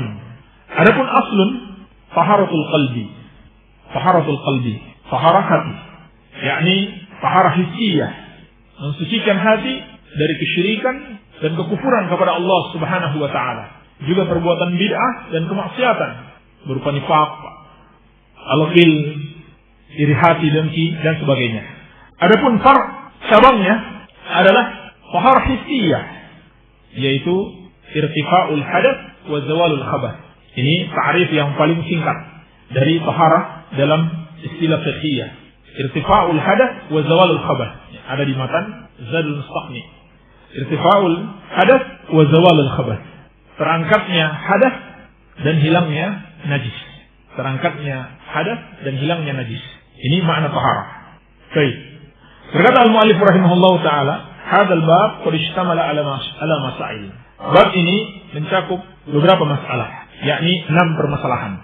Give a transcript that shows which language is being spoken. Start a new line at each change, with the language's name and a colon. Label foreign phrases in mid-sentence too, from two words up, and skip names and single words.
Indonesian: Adapun aslun,
Arabic: طهارة القلب,
Indonesian: taharah hati, yakni taharah hissiyah, mensucikan hati dari kesyirikan dan kekufuran kepada Allah
Arabic: سبحانه وتعالى,
Indonesian: juga perbuatan bid'ah dan kemaksiatan berupa nifaq, al-ghil, iri hati, dengki dan sebagainya. Adapun cabangnya adalah
Arabic: طهارة حسية,
Indonesian: yaitu
Arabic: ارتفاع الحدث وزوال الخبث.
Indonesian: Ini ta'rif yang paling singkat dari taharah dalam istilah fiqhiyah.
Arabic: ارتفاع الحدث وزوال الخبث.
Indonesian: Ada di matan Zadul Mustaqni.
Arabic: ارتفاع الحدث وزوال الخبث.
Indonesian: Terangkatnya hadath dan hilangnya najis. Ini makna taharah. Baik.
Arabic: Berkata المؤلف رحمه الله تعالى هذا الباب قد اشتمل على مسائل.
Indonesian: Bab ini mencakup beberapa masalah, yakni 6 permasalahan.